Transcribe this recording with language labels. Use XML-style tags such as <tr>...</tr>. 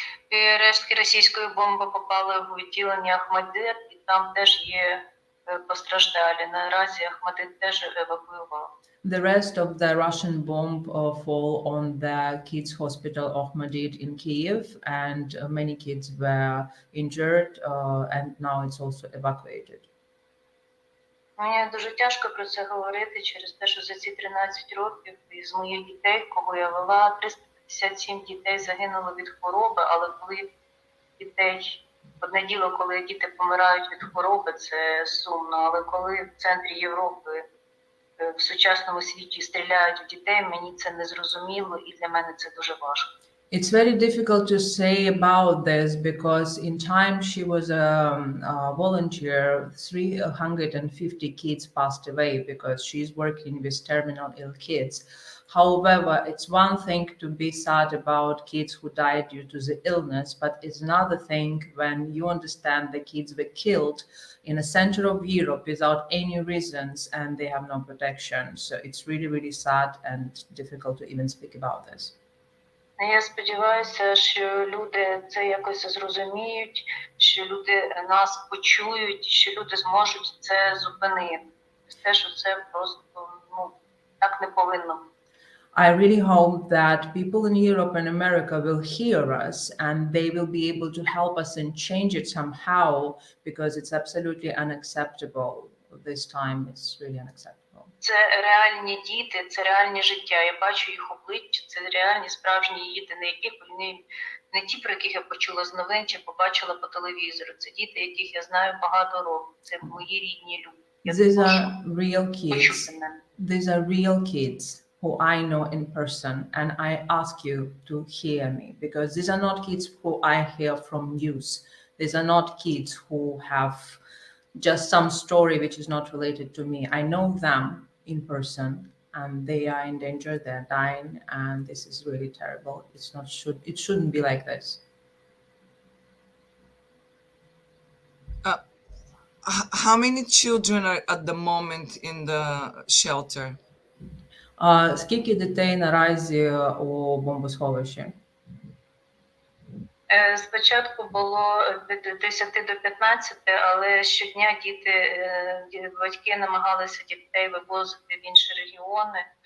<uk>І рештки російської бомби попали в відділення Ахмадит, і там теж є постраждалі. Наразі Ахмадит теж евакуював.</uk> <en>The rest of the Russian bomb fall on the kids' hospital Ahmadid in Kiev, and many kids were injured, and now it's also evacuated.</en> <uk>Мені дуже тяжко про це говорити через те, що за ці 13 років із моїх дітей, кого я вела, 357 дітей загинуло від хвороби, але коли дітей, одне діло, коли діти помирають від хвороби, це сумно, але коли в центрі Європи, в сучасному світі стріляють в дітей, мені це незрозуміло і для мене це дуже важко.</uk> <en>It's very difficult to say about this because in time she was a volunteer, 350 kids passed away because she's working with terminal ill kids. However, it's one thing to be sad about kids who died due to the illness, but it's another thing when you understand the kids were killed in the center of Europe without any reasons and they have no protection. So it's really, really sad and difficult to even speak about this.</en> <uk>Я сподіваюся, що люди це якось зрозуміють, що люди нас почують, що люди зможуть це зупинити. Те, що це просто так не повинно.</uk> <en>I really hope that people in Europe and America will hear us and they will be able to help us and change it somehow because it's absolutely unacceptable. This time it's really unacceptable.</en> <uk>Це реальні діти, це реальне життя. Я бачу їх обличчя, це реальні справжні діти, не ті, про яких я почула з новин чи побачила по телевізору. Це діти, яких я знаю багато років. Це мої рідні люди.</uk> <en>These are real kids. These are real kids who I know in person, and I ask you to hear me because these are not kids who I hear from news. These are not kids who have just some story which is not related to me. I know them in person and they are in danger, they're dying, and this is really terrible. It shouldn't be like this. How many children are at the moment in the shelter?</en> <uk>Скільки дітей наразі у бомбосховищі? Спочатку було від 10 до 15, але щодня батьки намагалися дітей вивозити в інші регіони.</uk>